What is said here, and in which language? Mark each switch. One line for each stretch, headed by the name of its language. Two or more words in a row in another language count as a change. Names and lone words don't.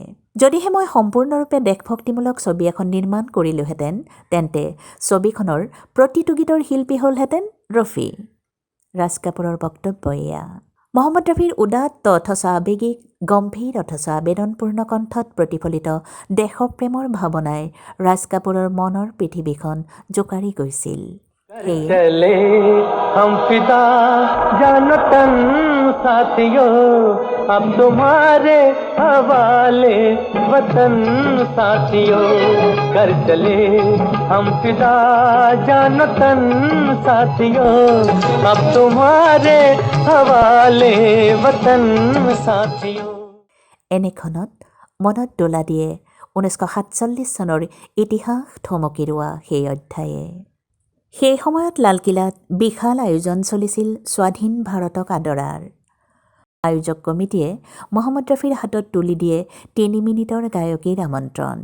Assamese: যদিহে মই সম্পূৰ্ণৰূপে দেশভক্তিমূলক ছবি এখন নিৰ্মাণ কৰিলোহেঁতেন, তেন্তে ছবিখনৰ প্ৰতিটো গীতৰ শিল্পী হ'লহেঁতেন ৰফি। ৰাজ কাপুৰৰ বক্তব্য এয়া। মহম্মদ ৰফিৰ উদাত্ত অথচ আৱেগিক গম্ভীৰ অথচ আবেদনপূৰ্ণ কণ্ঠত প্ৰতিফলিত দেশপ্ৰেমৰ ভাৱনাই ৰাজ কাপুৰৰ মনৰ পৃথিৱীখন জোকাৰি গৈছিল। সেয়ে
Hindi: चले हम फिदा जानो तन साथियों अब तुम्हारे हवाले वतन साथियों कर चले हम फिदा जानो तन साथियों अब तुम्हारे हवाले वतन साथियों।
Assamese: এনেখনত মনত দোলা দিয়ে 1947 চনৰ ইতিহাস থমকি ৰোৱা সেই অধ্যায়ে। সেই সময়ত লালকিল্লাত বিশাল আয়োজন চলিছিল স্বাধীন ভাৰতক আদৰাৰ। আয়োজক কমিটিয়ে মহম্মদ ৰফিৰ হাতত তুলি দিয়ে 3 মিনিটৰ গায়কীৰ আমন্ত্ৰণ।